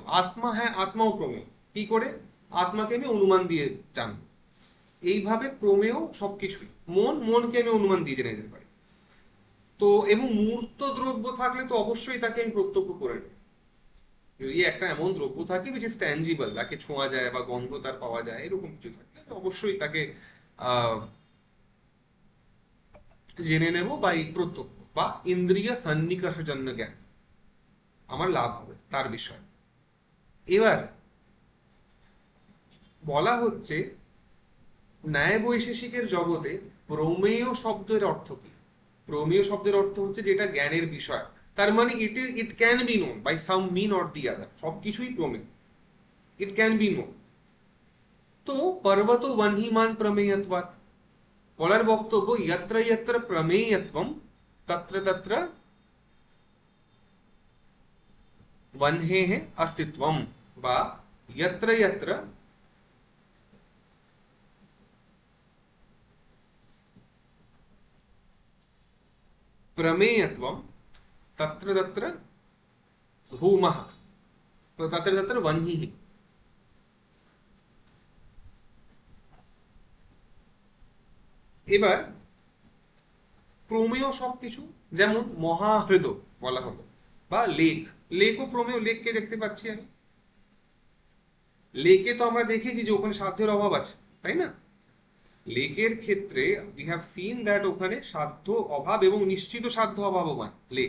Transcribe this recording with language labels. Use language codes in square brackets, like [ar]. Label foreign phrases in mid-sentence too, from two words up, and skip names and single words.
[bn] আত্মা, হ্যাঁ আত্মাও প্রমেয়। কি করে? আত্মাকে আমি অনুমান দিয়ে জানবো, এইভাবে প্রমেয় সবকিছুই। মনকে আমি অনুমান দিয়ে জেনে নিতে পারি। তো এবং মূর্ত দ্রব্য থাকলে তো অবশ্যই তাকে আমি প্রত্যক্ষ করে নেব। যদি একটা এমন দ্রব্য থাকে [en] which is tangible, [bn] তাকে ছোঁয়া যায় বা গন্ধ তার পাওয়া যায়, এরকম কিছু থাকলে অবশ্যই তাকে আহ জেনে নেব, বা এই প্রত্যক্ষ বা ইন্দ্রিয় সন্নিকর্ষজন্য জ্ঞান আমার লাভ হবে তার বিষয়। এবার বলা হচ্ছে ন্যায় বৈশেষিকের জগতে প্রমেয় শব্দের অর্থ কি? প্রমেয় শব্দের অর্থ হচ্ছে যেটা জ্ঞানের বিষয়। তার মানে [en] it can be known by some mean or the other, [bn] সবকিছুই প্রমেয়, [en] it can be known. [sa] তো পর্বত বহ্নিমান প্রমেয়ত্বাৎ, [bn] বলার বক্তব্য [sa] যত্র যত্র প্রমেয়ত্বম তত্র তত্র বহ্নেঃ অস্তিত্বম, বা যত্র যত্র प्रमेयत्वं तत्र तत्र धूमः, तो तत्र तत्र वह्निः। [bn] এবার প্রমেয় সবকিছু, যেমন মহাহৃদ বলা হলো, বা লেক, লেকও প্রমেয়, লেককে দেখতে পাচ্ছি আমি, লেকে তো আমরা দেখেছি যে ওখানে সাধ্যের অভাব আছে, তাই না? লেকের ক্ষেত্রে [en] we have seen that [bn] ওখানে সাধ্য অভাব এবং নিশ্চিত সাধ্য অভাবমান লেক।